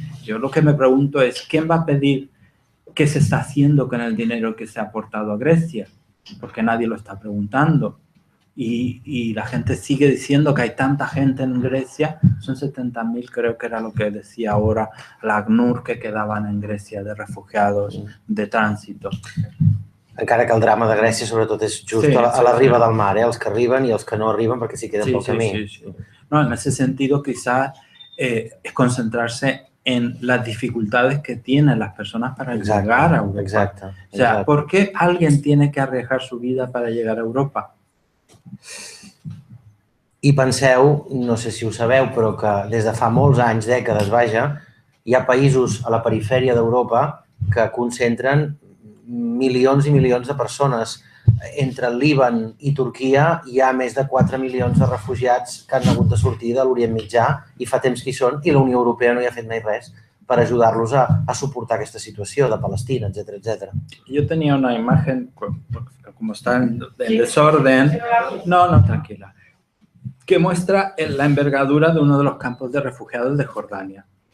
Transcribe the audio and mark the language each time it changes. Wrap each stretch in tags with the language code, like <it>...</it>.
<es>Yo lo que me pregunto es, ¿quién va a pedir qué se está haciendo con el dinero que se ha aportado a Grecia? Porque nadie lo está preguntando. Y la gente sigue diciendo que hay tanta gente en Grecia, son 70.000, creo que era lo que decía ahora la ACNUR, que quedaban en Grecia de refugiados de tránsito.</es> <ca>Encara que el drama de Grècia sobretot és just a la riba del mar, els que arriben i els que no arriben perquè s'hi queden pel camí. Sí.</ca> <es>No, en ese sentido quizás es concentrarse en las dificultades que tienen las personas para llegar a Europa.</es> <ca>Exacte.</ca> <es>O sea, ¿por qué alguien tiene que arriesgar su vida para llegar a Europa?</es> <ca>I penseu, no sé si ho sabeu, però que des de fa molts anys, dècades, vaja, hi ha països a la perifèria d'Europa que concentren milions i milions de persones. Entre el Líban i Turquia hi ha més de 4 milions de refugiats que han hagut de sortir de l'Orient Mitjà i fa temps que hi són i la Unió Europea no hi ha fet mai res per ajudar-los a suportar aquesta situació de Palestina, etc.</ca> <es>Yo tenía una imagen, como está en desorden, no, tranquila, que muestra la envergadura de uno de los campos de refugiados de Jordania.</es>